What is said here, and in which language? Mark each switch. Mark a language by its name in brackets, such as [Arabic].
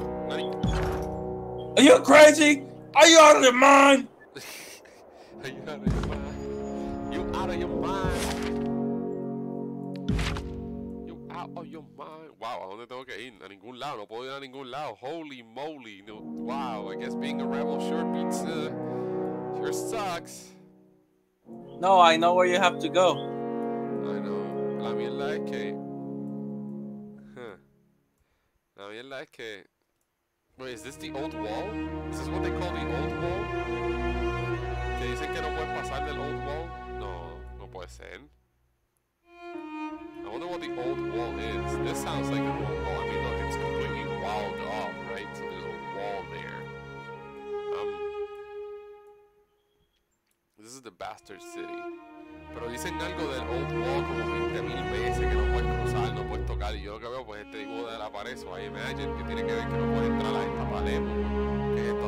[Japanese] Nani? [English] Are you crazy? Are you out of your mind? Are you out of your mind? You out of your mind. You out of your mind. [Spanish] Wow, ¿a dónde tengo que ir? A ningún lado. No puedo ir a ningún lado. [English] Holy moly. No, wow, I guess being a rebel sure beats, sure sucks. No, I know where you have to go. I know. [Spanish] La mierda es que... La mierda es que... [English] Wait, is this the old wall? Is this what they call the old wall? [Spanish] ¿Que dicen que no pueden pasar del old wall? No, no puede ser. [English] I wonder what the old wall is. This sounds like an old wall. I mean, look, it's completely walled off, right? So there's a wall there. This is the bastard city. [Spanish] Pero dicen algo del old wall como 20,000 veces que no puedes cruzar, no puedes tocar. Y yo lo que veo pues este dibujo de la pared, [English] so I imagine [Spanish] que tiene que ver que no puedes entrar a esta pared. ¿Qué es esto?